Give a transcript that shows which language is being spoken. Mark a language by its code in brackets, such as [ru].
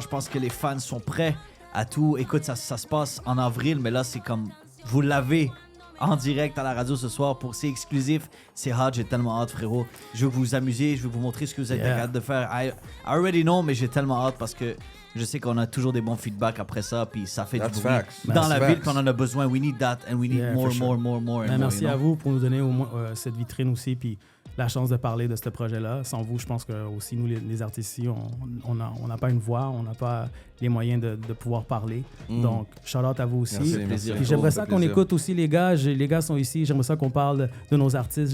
[fr] Je pense que les fans sont prêts à tout. Écoute, ça se passe en avril, mais là, c'est comme... Vous l'avez en direct à la radio ce soir. C'est exclusif. C'est hot. J'ai tellement hâte, frérot. Je veux que vous vous amusiez. Je veux vous montrer ce que vous êtes capable de faire. [en] I already know, [fr] mais j'ai tellement hâte parce que je sais qu'on a toujours des bons feedbacks après ça, puis ça fait du bruit dans la ville, puis on en a besoin. [en] We need that, and we need more. [fr] Merci à vous pour nous donner au moins cette vitrine aussi, puis la chance de parler de ce projet-là. Sans vous, je pense que aussi nous, les artistes ici, on n'a pas une voix, on n'a pas les moyens de pouvoir parler. Donc, shout-out à vous aussi. Merci. Puis j'aimerais ça qu'on écoute aussi les gars. Les gars sont ici. J'aimerais ça qu'on parle de nos artistes.